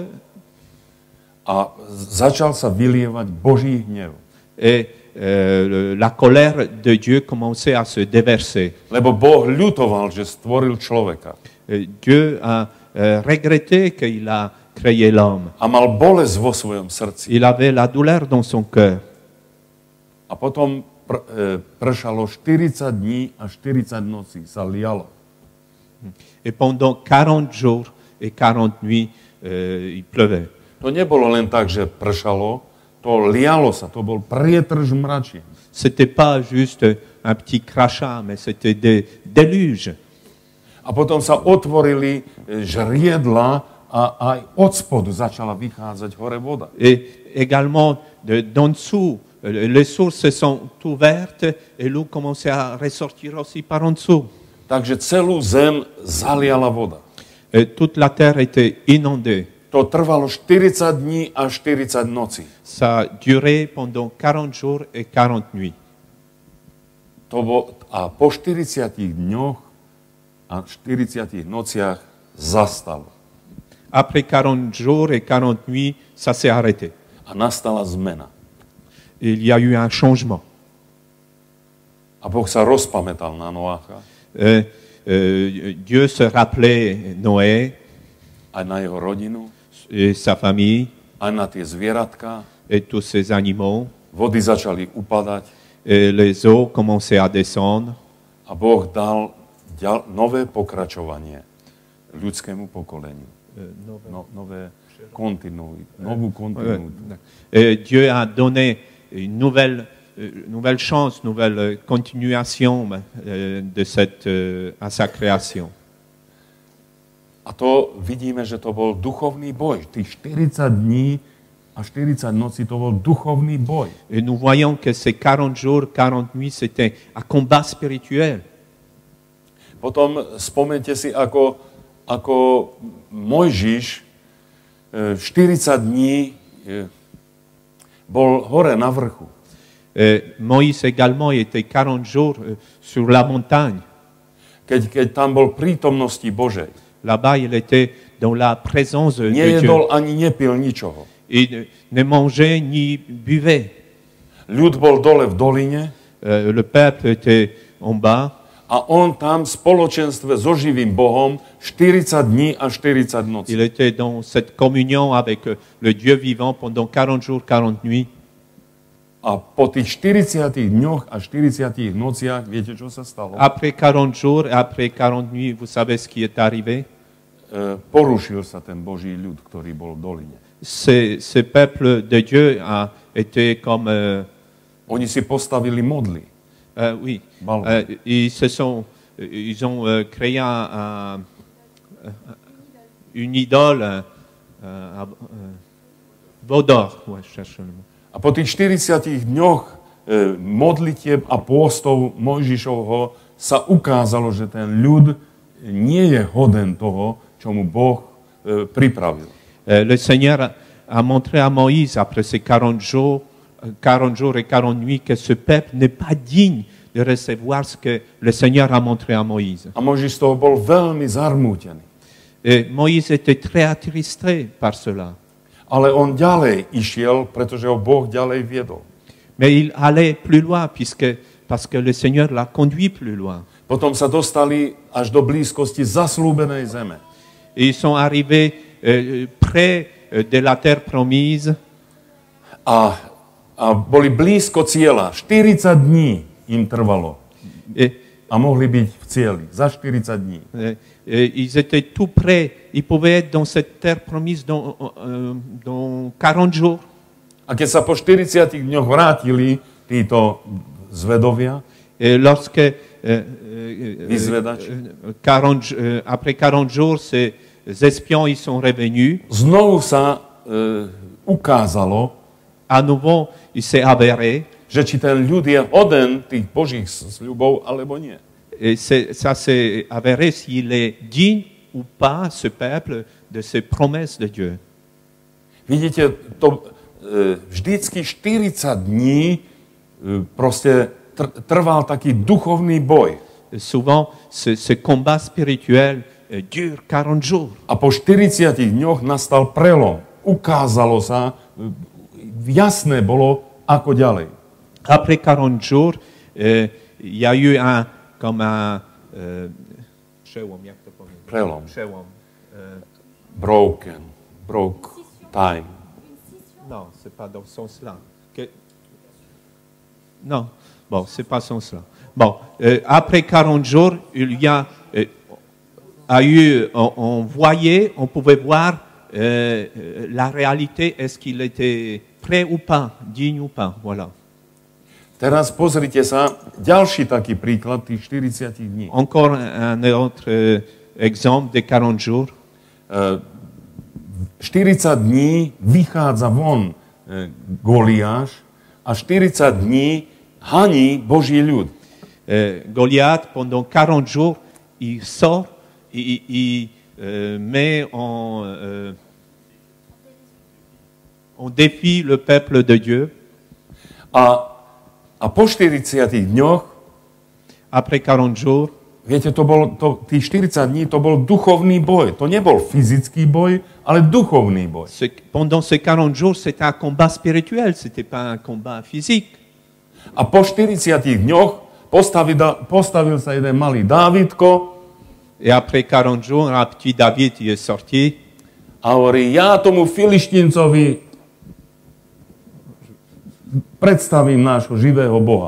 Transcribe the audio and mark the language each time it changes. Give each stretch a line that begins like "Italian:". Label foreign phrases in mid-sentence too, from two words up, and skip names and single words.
Slovak: a začal sa vylievať Boží hnev.
French: et la colère de Dieu commençait à se déverser.
Slovak: Lebo Boh ľutoval, že stvoril človeka.
French: Dieu a regretté qu'il a créé l'homme.
Slovak: A mal bolesť vo svojom srdci.
French: Il avait la douleur dans son cœur.
Slovak: A potom pršalo 40 dní a 40 nocí sa lialo.
French: Et pendant 40 jours et 40 nuits, il pleuvait.
Slovak: To nebolo len tak, že pršalo, to lialo sa, to bol prietrž mračien.
French: C'était pas juste un petit crachat, mais c'était des déluges.
Slovak: A potom sa otvorili žriedla a aj od spodu začala vychádzať hore voda.
French: Et également, d'en dessous, les sources se sont ouvertes et l'eau commençait à ressortir aussi par en dessous.
Slovak: Takže celú zem zaliala voda.
French: Et toute la terre était inondée.
Slovak: To trvalo 40 dní a 40 nocí.
French: Ça a duré pendant 40 jours et 40 nuits.
Slovak: A po 40 dňoch a 40 nociach zastalo.
French: Après 40 jours et 40 nuits, ça s'est arrêté.
Slovak: A nastala zmena.
French: Il y a eu un changement.
Slovak: A Boh sa rozpamätal na Noácha,
French: Dieu se rappelait Noé
Slovak: aj na jeho rodinu,
French: et sa famille
Slovak: aj na tie zvieratka.
French: et tous ses animaux.
Slovak: Vody začali upadať
French: Et les eaux commençaient à descendre.
Slovak: a Boh dal nové pokračovanie ľudskému pokoleniu. Novú kontinuitu.
French: Et Dieu a donné une nouvelle chance, nouvelle continuation à sa création.
Slovak: A to vidíme, že to bol duchovný boj. Tých 40 dní a 40 nocí to bol duchovný boj.
French: Et nous voyons que ces 40 jours, 40 nuits, c'était un combat spirituel.
Slovak: Potom spomente si, ako Mojžiš 40 dní bol hore na vrchu.
French: Moïse également était 40 jours sur la montagne.
Slovak: Keď tam bol prítomnosti Božej.
French: Là-bas, il était dans la présence de Dieu.
Slovak: Nejedol ani nepil ničoho.
French: Il ne mangeait ni buvait.
Slovak: Ľud bol dole v doline
French: Le peuple était en bas.
Slovak: a on tam v spoločenstve so živým Bohom 40 dní a 40 nocí.
French: Il était dans cette communion avec le Dieu vivant pendant 40 jours, 40 nuits.
Slovak: A po tých 40 dňoch a 40 nociach, viete, čo sa stalo?
French: Après 40 jours et après 40 nuits, vous savez ce qui est arrivé?
Slovak: Porušil sa ten Boží ľud, ktorý bol v doline.
French: Ce peuple de Dieu a été comme...
Slovak: Oni si postavili modly.
French: oui, ils ont créé une idole, veau d'or. Ouais, je cherche le mot.
Slovak: A po tých 40 dňoch modlitieb a pôstov Mojžišovho sa ukázalo, že ten ľud nie je hoden toho, čo mu Boh pripravil.
French: Le Seigneur a montré à Moïse, après ces 40 jours et 40 nuits, que ce peuple n'est pas digne de recevoir ce que le Seigneur a montré à Moïse.
Slovak: A Mojžiš z toho bol veľmi zarmútený.
French: Et Moïse était très attristé par cela.
Slovak: Ale on ďalej išiel, pretože ho Boh ďalej viedol.
French: Mais il allait plus loin parce que le Seigneur l'a conduit plus loin.
Slovak: Potom sa dostali až do blízkosti zaslúbenej zeme.
French: Et ils sont arrivés près de la terre promise.
Slovak: A boli blízko cieľa. 40 dní im trvalo. A mohli byť v cieli za 40 dní.
French: Ils étaient tout près. Ils pouvaient être dans cette terre promise dans 40 jours.
Slovak: A keď sa po 40 dňoch vrátili títo zvedovia,
French: lorsque
Slovak: vyzvedači,
French: après 40 jours, ces espions ils sont revenus.
Slovak: Znovu sa ukázalo,
French: à nouveau, il s'est avéré,
Slovak: že či ten ľud je hoden tých Božích sľubov, alebo nie.
French: Et ça s'est avéré s'il est digne ou pas, ce peuple, de ces promesses de Dieu.
Slovak: Vidíte, to vždycky 40 dní proste trval taký duchovný boj.
French: Souvent, ce combat spirituel dure 40 jours.
Slovak: A po 40 dňoch nastal prelom. Ukázalo sa, jasné bolo, ako ďalej.
French: Après 40 jours, il y a eu
Slovak: Prelom.
English: Broke time.
French: Non, c'est pas dans ce sens-là. Non, bon, c'est pas ce sens-là. Bon, après 40 jours, il y a eu, on pouvait voir la réalité, est-ce qu'il était prêt ou pas, digne ou pas, voilà.
Slovak: Teraz pozrite sa, ďalší taký príklad tých 40 dní.
French: Encore un autre exemple de 40 jours.
Slovak: 40 dní vychádza von Goliáš a 40 dní haní Boží ľud.
French: Goliath, pendant 40 jours, il sort, il met on défie le peuple de Dieu.
Slovak: A po 40 dňoch,
French: après 40 jours,
Slovak: viete, tých 40 dní to bol duchovný boj. To nebol fyzický boj, ale duchovný boj.
French: Pendant ces 40 jours, c'était un combat spirituel, c'était pas un combat physique.
Slovak: A po 40 dňoch postavil sa jeden malý Dávidko.
French: Et après 40 jours, un petit David il est sorti.
Slovak: A hovorí, ja tomu Filištíncovi predstavím nášho živého Boha.